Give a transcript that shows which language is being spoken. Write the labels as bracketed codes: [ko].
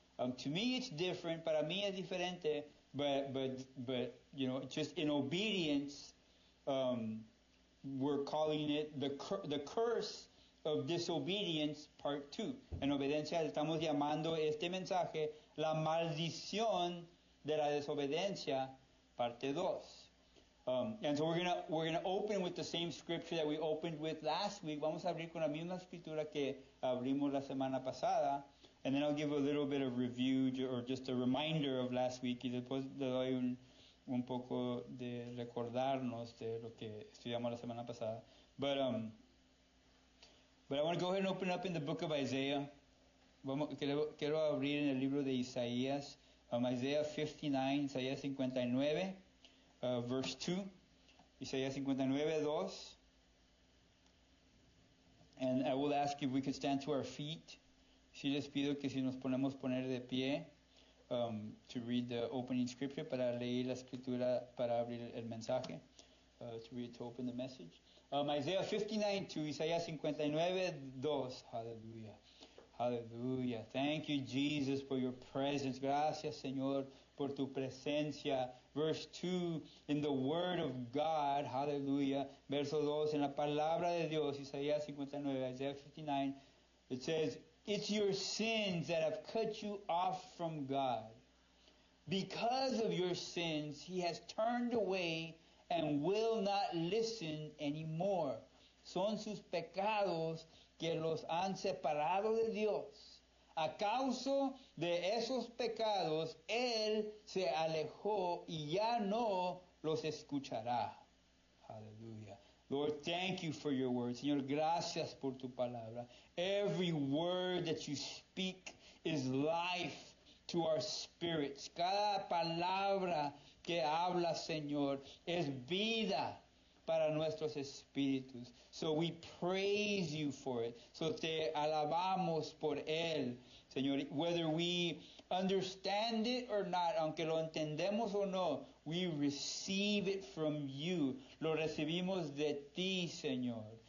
[en] To me it's different, [es] para mí es diferente, [en] but just in obedience, we're calling it the curse of disobedience part 2. [es] En obediencia estamos llamando este mensaje la maldición de la desobediencia parte 2. [en] And so we're gonna open with the same scripture that we opened with last week. [es] Vamos a abrir con la misma escritura que abrimos la semana pasada. [en] And then I'll give a little bit of review or just a reminder of last week. [es] Y después le doy un poco de recordarnos de lo que estudiamos la semana pasada. [en] But I want to go ahead and open up in the book of Isaiah. [es] Quiero abrir en el libro de Isaías. [en] Isaiah 59, Isaías 59. Verse 2, Isaías 59, 2. And I will ask if we could stand to our feet. [es] Si les pido que si nos podemos poner de pie [en] to read the opening scripture, [es] para leer la escritura, para abrir el mensaje, [en] to open the message. Isaiah 59, 2, Isaías 59, 2. Hallelujah. Hallelujah. Thank you, Jesus, for your presence. [es] Gracias, Señor, por tu presencia. [en] Verse 2, in the word of God. Hallelujah. [es] Verso 2, en la palabra de Dios, [en] Isaías 59, Isaiah 59, it says, it's your sins that have cut you off from God. Because of your sins, He has turned away and will not listen anymore. [es] Son sus pecados que los han separado de Dios. A causa de esos pecados, Él se alejó y ya no los escuchará. [en] Hallelujah. Lord, thank you for your word. [es] Señor, gracias por tu palabra. [en] Every word that you speak is life to our spirits. [es] Cada palabra que habla, Señor, es vida para nuestros espíritus. [en] So we praise you for it. So [es] te alabamos por él, Señor. [en] Whether we understand it or not, [es] aunque lo entendemos o no, [en] we receive it from you. [es] Lo recibimos de ti, Señor.